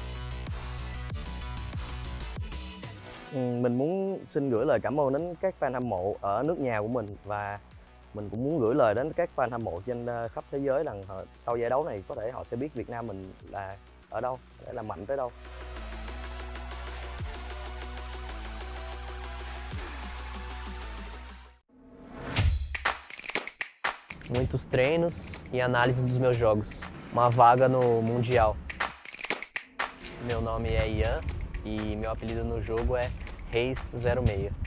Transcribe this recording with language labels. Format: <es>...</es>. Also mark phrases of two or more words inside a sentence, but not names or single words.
<vi>Mình muốn xin gửi lời cảm ơn đến các fan hâm mộ ở nước nhà của mình, và mình cũng muốn gửi lời đến các fan hâm mộ trên khắp thế giới rằng sau giải đấu này có thể họ sẽ biết Việt Nam mình là ở đâu, để là mạnh tới đâu.</vi> <pt>Muitos treinos e análise dos meus jogos. Uma vaga no Mundial. Meu nome é Ian e meu apelido no jogo é Reis06.</pt>